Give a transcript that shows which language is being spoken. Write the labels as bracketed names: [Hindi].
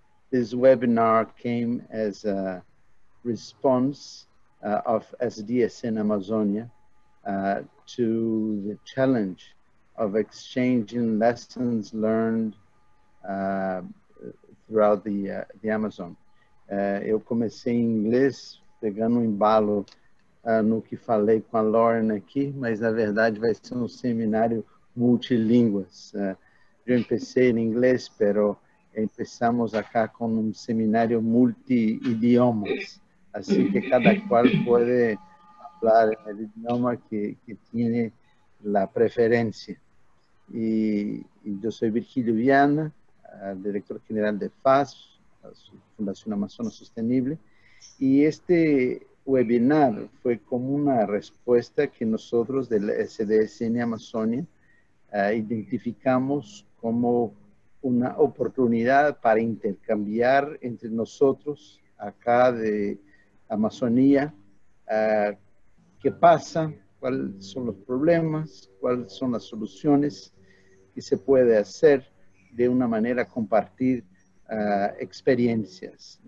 [English] This webinar came as a response of SDSN Amazonia to the challenge of exchanging lessons learned throughout the Amazon. [Portuguese] Eu comecei em inglês, pegando um embalo no que falei com a Lauren aqui, mas na verdade vai ser um seminário multilínguas. [Spanish] Eu empecé em inglês, pero empezamos acá con un seminario multi-idiomas. Así que cada cual puede hablar en el idioma que tiene la preferencia. Y yo soy Virgilio Viana, director general de FAS, Fundación Amazonas Sostenible. Y este webinar fue como una respuesta que nosotros del SDSN Amazonia identificamos como una oportunidad para intercambiar entre nosotros acá de Amazonía qué pasa, cuáles son los problemas, cuáles son las soluciones que se puede hacer de una manera compartir experiencias.